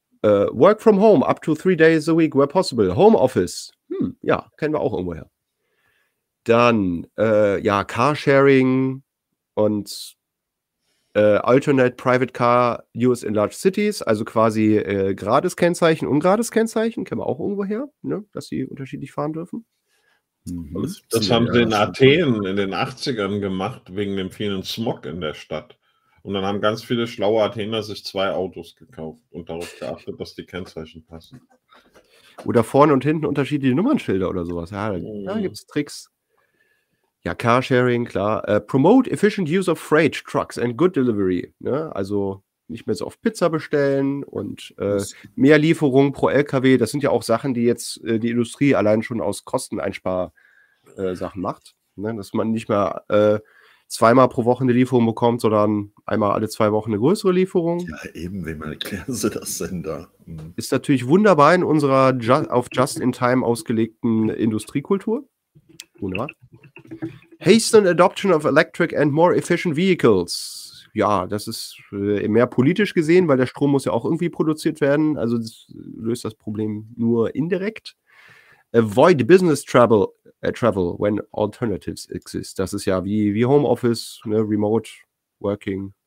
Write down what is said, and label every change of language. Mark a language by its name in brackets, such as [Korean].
[English] Work from home up to 3 days a week where possible. [German] Home office. Ja, kennen wir auch irgendwo her. Dann, Carsharing und [English] Alternate Private Car Use in Large Cities, [German] also quasi gerades Kennzeichen, ungerades Kennzeichen, kennen wir auch irgendwo her, ne, dass sie unterschiedlich fahren dürfen. Das haben sie in Athen in den 80ern gemacht, wegen dem vielen Smog in der Stadt. Und dann haben ganz viele schlaue Athener sich zwei Autos gekauft und darauf geachtet, dass die Kennzeichen passen. Oder vorne und hinten unterschiedliche Nummernschilder oder sowas. Ja, da gibt es Tricks. Ja, Carsharing, klar. [English] Promote efficient use of freight trucks and good delivery. [German] Ne? Also nicht mehr so oft Pizza bestellen und mehr Lieferung pro LKW. Das sind ja auch Sachen, die jetzt die Industrie allein schon aus Kosteneinspar-Sachen macht. Ne? Dass man nicht mehr zweimal pro Woche eine Lieferung bekommt, sondern einmal alle zwei Wochen eine größere Lieferung. Ja, eben, wem erklären Sie das denn da? Ist natürlich wunderbar in unserer auf Just-in-Time ausgelegten Industriekultur. Wunderbar. [English] Hasten adoption of electric and more efficient vehicles. [German] Ja, das ist mehr politisch gesehen, weil der Strom muss ja auch irgendwie produziert werden. Also das löst das Problem nur indirekt. [English] Avoid business travel when alternatives exist. [German] Das ist ja wie Homeoffice, ne, [English] remote working.